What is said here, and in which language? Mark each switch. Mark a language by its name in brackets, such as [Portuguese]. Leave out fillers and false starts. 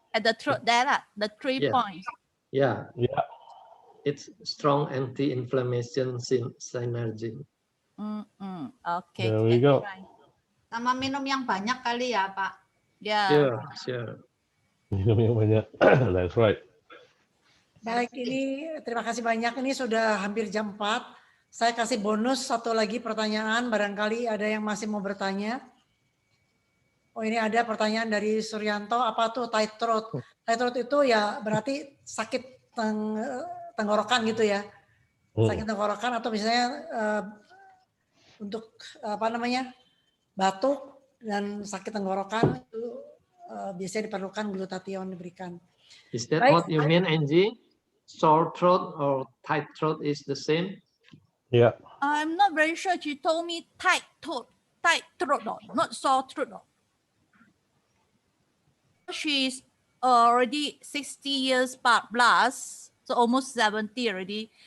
[English] At the throat there, the 3 points. Yeah. It's strong anti-inflammation synergy. Okay. There we go. [Indonesian] Sama minum yang banyak kali ya Pak. [English] Yeah. Sure. [Indonesian] Minum yang banyak. [English] That's right. [Indonesian] Baik, ini terima kasih banyak. Ini sudah hampir jam 4. Saya kasih bonus 1 lagi pertanyaan. Barangkali ada yang masih mau bertanya. Oh, ini ada pertanyaan dari Suryanto. Apa tuh tight throat? Tight throat itu ya berarti sakit tenggorokan gitu ya. Sakit tenggorokan atau misalnya untuk batuk dan sakit tenggorokan itu biasanya diperlukan glutathione diberikan. [English] Is that what you mean, Angie? Sore throat or tight throat is the same? Yeah. I'm not very sure. She told me tight throat, not sore throat. She's already 60 years plus, so almost 70 already.